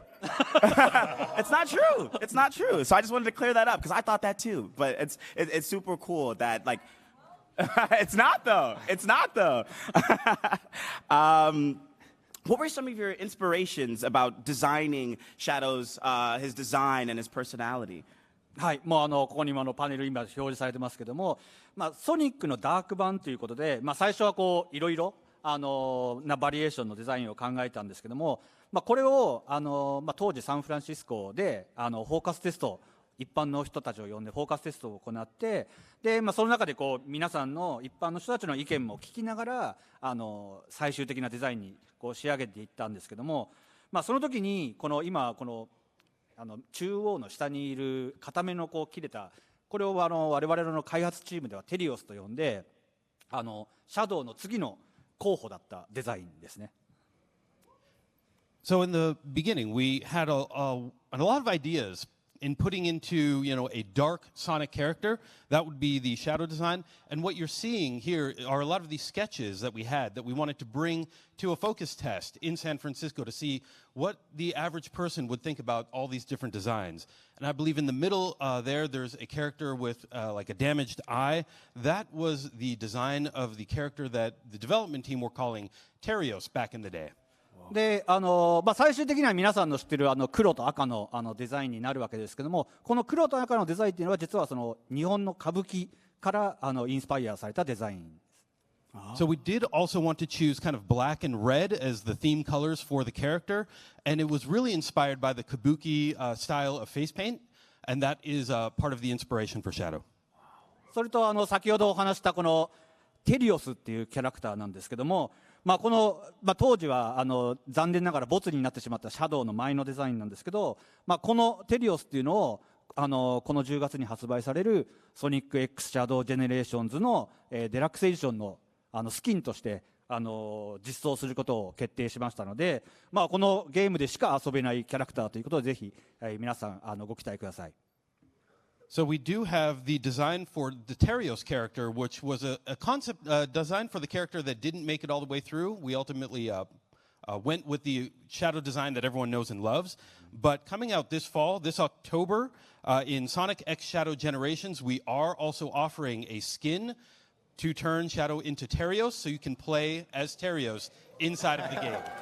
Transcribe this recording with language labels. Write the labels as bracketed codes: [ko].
[en] It's not true. So I just wanted to clear that up because I thought that too. But it's super cool that like. It's not though. What were some of your inspirations about designing Shadow's his design and his personality? [ja] はい、もうここにもパネル今表示されてますけども、ソニックのダーク版ということで、最初はこういろいろなバリエーションのデザインを考えたんですけども、これを当時サンフランシスコでフォーカステスト、一般の人たちを呼んでフォーカステストを行って、でその中でこう皆さんの一般の人たちの意見も聞きながら最終的なデザインにこう仕上げていったんですけども、その時に今この中央の下にいる片目のこう切れたこれを我々の開発チームではテリオスと呼んでシャドウの次の候補だったデザインですね。 [en] So in the beginning, we had a lot of ideas in putting into, a dark Sonic character. That would be the Shadow design. And what you're seeing here are a lot of these sketches that we had that we wanted to bring to a focus test in San Francisco to see what the average person would think about all these different designs. And I believe in the middle there's a character with like a damaged eye. That was the design of the character that the development team were calling Terios back in the day. [ja] で最終的には皆さんの知っている黒と赤のデザインになるわけですけども、この黒と赤のデザインっていうのは実はその日本の歌舞伎からインスパイアされたデザインです。 [en] So we did also want to choose kind of black and red as the theme colors for the character, and it was really inspired by the kabuki style of face paint, and that is part of the inspiration for Shadow. [ja] それと先ほどお話したこのテリオスっていうキャラクターなんですけども、この当時は残念ながらボツになってしまったシャドウの前のデザインなんですけど、このテリオスっていうのをこの10月に発売されるソニック X シャドウジェネレーションズのデラックスエディションのスキンとして実装することを決定しましたので、このゲームでしか遊べないキャラクターということでぜひ、皆さんご期待ください。 [en] So we do have the design for the Terios character, which was a concept design for the character that didn't make it all the way through. We ultimately went with the shadow design that everyone knows and loves. But coming out this fall, this October, in Sonic X Shadow Generations, we are also offering a skin to turn Shadow into Terios, so you can play as Terios inside of the game.